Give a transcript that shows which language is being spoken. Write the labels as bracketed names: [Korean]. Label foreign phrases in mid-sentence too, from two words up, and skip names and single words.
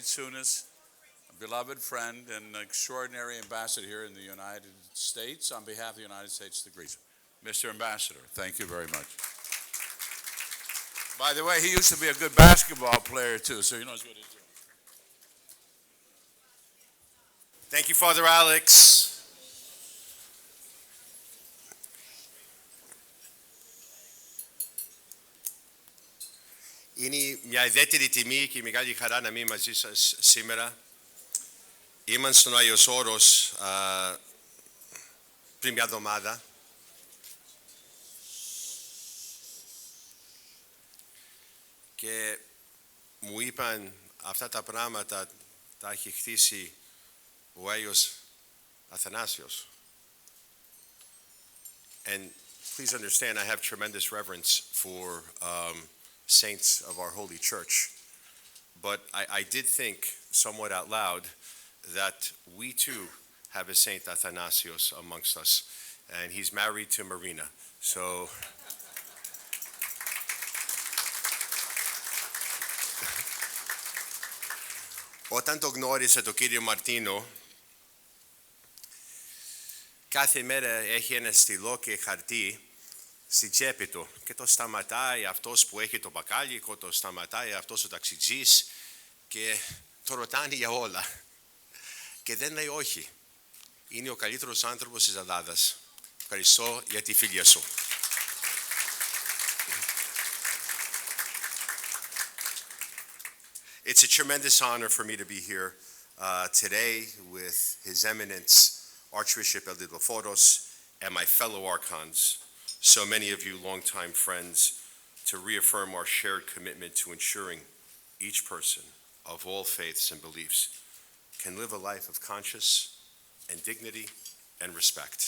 [English] Tsunis, a beloved friend and extraordinary ambassador here in the United States, on behalf of the United States to Greece. Mr. Ambassador, thank you very much. By the way, he used to be a good basketball player too, so he knows what he's doing. Thank you, Father Alex. [Greek] Είναι μια ιδιαίτερη τιμή και μεγάλη χαρά να είμαι μαζί σας σήμερα. Ήμουν στον Άγιος Όρος πριν μια εβδομάδα. Και μου είπαν αυτά τα πράγματα τα έχει χτίσει ο Άγιος Αθανάσιος. [English] And please understand, I have tremendous reverence for saints of our holy church. But I did think somewhat out loud that we too have a Saint Athanasios amongst us. And he's married to Marina. [Greek] So όταν το γνώρισα το κύριο Μαρτίνο, κάθε μέρα έχει ένα στυλό και χαρτί στη τσέπη του και το σταματάει αυτός που έχει το μπακάλικο, το σταματάει αυτός ο ταξιτζής και το ρωτάνε για όλα. Και δεν λέει όχι. Είναι ο καλύτερος άνθρωπος της Ελλάδας. Ευχαριστώ για τη φιλία σου. [English] It's a tremendous honor for me to be here today with His Eminence Archbishop Elidophoros and my fellow archons, so many of you longtime friends, to reaffirm our shared commitment to ensuring each person of all faiths and beliefs can live a life of conscience and dignity and respect.